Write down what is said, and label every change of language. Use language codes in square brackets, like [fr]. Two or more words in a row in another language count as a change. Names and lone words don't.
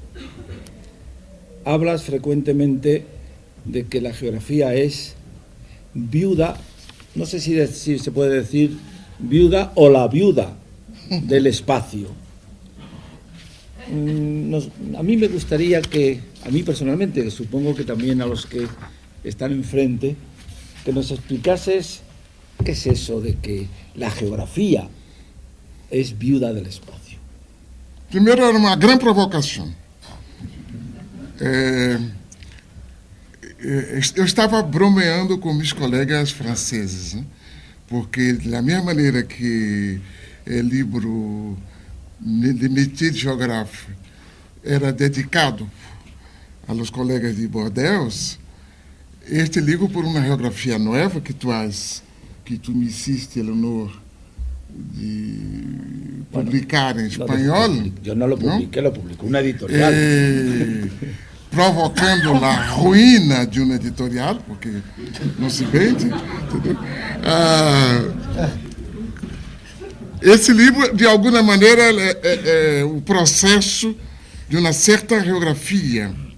[es] hablas frecuentemente de que la geografía es viuda, no sé si se puede decir viuda o la viuda del espacio. A mí me gustaría que, a mí personalmente, supongo que también a los que están enfrente, que nos explicases qué es eso de que la geografía es viuda del espacio. [pt] Primeiro, era uma grande provocação. Eu estava bromeando com meus colegas franceses, né? Porque, da mesma maneira que o livro de métier de geógrafo era dedicado aos colegas de Bordeaux, este livro, por uma geografia nova que [es] tu me hiciste el honor de publicar [pt] em espanhol. Eu não [es] lo publiqué, [pt] lo publicou uma editorial. Provocando a ruína de uma editorial, porque não se vende. Esse livro, de alguma maneira, é o processo de uma certa geografia.